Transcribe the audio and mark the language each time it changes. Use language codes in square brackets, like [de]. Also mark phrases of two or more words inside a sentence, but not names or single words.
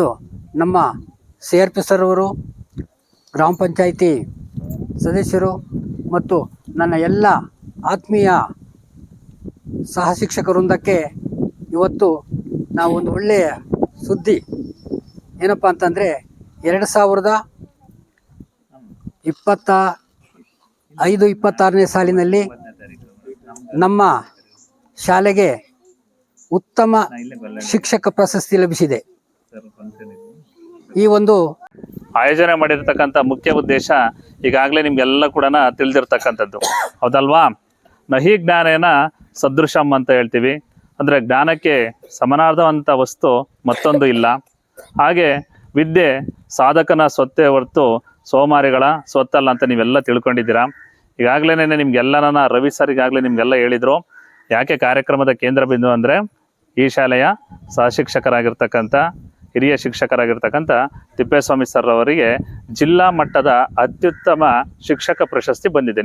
[kn] ನಮ್ಮ CRP ಸರ್ ಅವರು, ಗ್ರಾಮ ಪಂಚಾಯಿತಿ ಸದಸ್ಯರು ಮತ್ತು ನನ್ನ ಎಲ್ಲ ಆತ್ಮೀಯ ಸಹ ಶಿಕ್ಷಕ ವೃಂದಕ್ಕೆ ಇವತ್ತು ನಾವು ಒಂದು ಒಳ್ಳೆಯ ಸುದ್ದಿ ಏನಪ್ಪ ಅಂತಂದರೆ 2025-26ನೇ ಸಾಲಿನಲ್ಲಿ ನಮ್ಮ ಶಾಲೆಗೆ ಉತ್ತಮ ಶಿಕ್ಷಕ ಪ್ರಶಸ್ತಿ ಲಭಿಸಿದೆ. ಈ ಒಂದು ಆಯೋಜನೆ ಮಾಡಿರ್ತಕ್ಕಂಥ ಮುಖ್ಯ ಉದ್ದೇಶ ಈಗಾಗಲೇ ನಿಮ್ಗೆಲ್ಲ ಕೂಡ ತಿಳಿದಿರ್ತಕ್ಕಂಥದ್ದು, ಹೌದಲ್ವಾ? [sa] ನಹಿ ಜ್ಞಾನೇನ ಸದೃಶಂ [kn] ಅಂತ ಹೇಳ್ತೀವಿ. ಅಂದರೆ ಜ್ಞಾನಕ್ಕೆ ಸಮನಾರ್ಧವಂಥ ವಸ್ತು ಮತ್ತೊಂದು ಇಲ್ಲ. ಹಾಗೆ ವಿದ್ಯೆ ಸಾಧಕನ ಸ್ವತ್ತೇ ಹೊರತು ಸೋಮಾರಿಗಳ ಸ್ವತ್ತಲ್ಲ ಅಂತ ನೀವೆಲ್ಲ ತಿಳ್ಕೊಂಡಿದ್ದೀರಾ. ಈಗಾಗಲೇ ನಿಮ್ಗೆಲ್ಲ ರವಿ ಸರ್ ಈಗಾಗಲೇ ನಿಮಗೆಲ್ಲ ಹೇಳಿದರು. ಯಾಕೆ ಕಾರ್ಯಕ್ರಮದ ಕೇಂದ್ರ ಬಿಂದು ಅಂದರೆ ಈ ಶಾಲೆಯ ಸಹಶಿಕ್ಷಕರಾಗಿರ್ತಕ್ಕಂಥ ಹಿರಿಯ ಶಿಕ್ಷಕರಾಗಿರ್ತಕ್ಕಂಥ ತಿಪ್ಪೇಸ್ವಾಮಿ ಸರ್ ಅವರಿಗೆ ಜಿಲ್ಲಾ ಮಟ್ಟದ ಅತ್ಯುತ್ತಮ ಶಿಕ್ಷಕ ಪ್ರಶಸ್ತಿ ಬಂದಿದೆ.